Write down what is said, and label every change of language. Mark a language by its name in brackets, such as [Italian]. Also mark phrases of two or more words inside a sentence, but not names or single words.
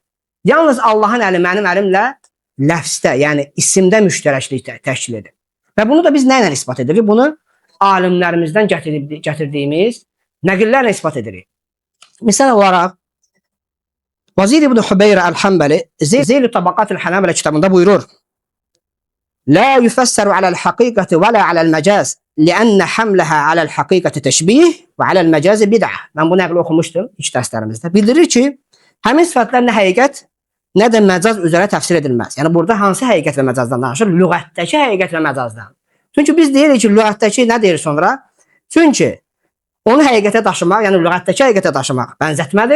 [Azerbaijani] Yalnız Allahın əli mənim əlimlə ləfsdə, yəni isimdə müştərəklik təşkil edir. Və bunu da biz nə ilə isbat edirik? Bunu alimlərimizdən gətirdiyimiz Nəqillərlə isbat edirik. Misal olaraq Vazir ibn Hübeyr el-Hanbali Zeyl-i Tabaqat-ül Hanabila kitabında buyurur: [Arabic] لا يفسر على الحقيقة ولا على المجاز لأن حملها على الحقيقة تشبيه وعلى المجاز بدعة. [Azerbaijani] Ben bu nəqli oxumuşdum ilk dərslərimizdə. Bildirir ki, həmin sifətlər nə həqiqət, nə də məcaz üzrə təfsir edilməz. Yəni burada hansı həqiqət və məcazdan danışır? Lüğətdəki həqiqət və məcazdan. Çünki biz deyirik ki, lüğətdəki nə deyir sonra? Çünki onu həqiqətə daşımaq, yəni lüğətdəki həqiqətə daşımaq bənzətmədir.